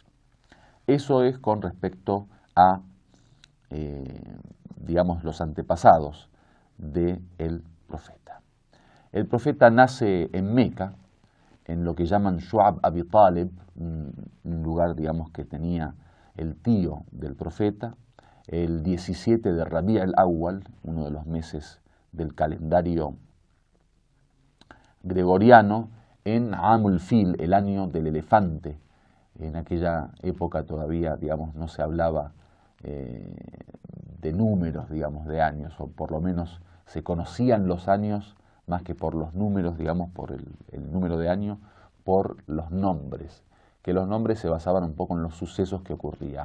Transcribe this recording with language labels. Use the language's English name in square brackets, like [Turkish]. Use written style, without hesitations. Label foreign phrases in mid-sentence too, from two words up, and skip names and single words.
[Spanish] Eso es con respecto a, digamos, los antepasados del profeta. El profeta nace en Meca, en lo que llaman Shu'ab Abi Talib, un lugar, digamos, que tenía el tío del profeta, el 17 de Rabi' al-Awwal, uno de los meses del calendario gregoriano, en Amul Fil, el año del elefante. En aquella época todavía, digamos, no se hablaba de números, digamos, de años, o por lo menos se conocían los años más que por los números, digamos, por el número de año, por los nombres, que los nombres se basaban un poco en los sucesos que ocurrían.